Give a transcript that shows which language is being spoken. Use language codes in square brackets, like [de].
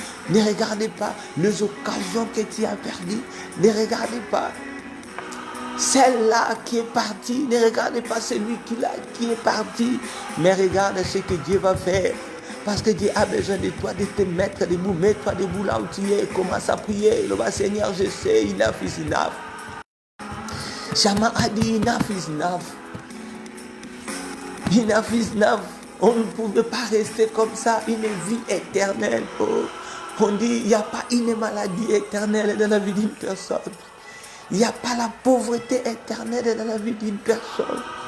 [fr] Ne regardez pas les occasions que tu as perdues. Ne regardez pas celle-là qui est partie. Ne regardez pas celui qui est parti. Mais regarde ce que Dieu va faire. Parce que Dieu a besoin de toi, de te mettre debout. Mets-toi debout là où tu es. Commence à prier. Le Seigneur, je sais, [en] enough is enough. [fr] Chama a dit [en] enough is enough. Enough is enough. [fr] On ne pouvait pas rester comme ça, une vie éternelle. Oh. On dit, il n'y a pas une maladie éternelle dans la vie d'une personne. Il n'y a pas la pauvreté éternelle dans la vie d'une personne.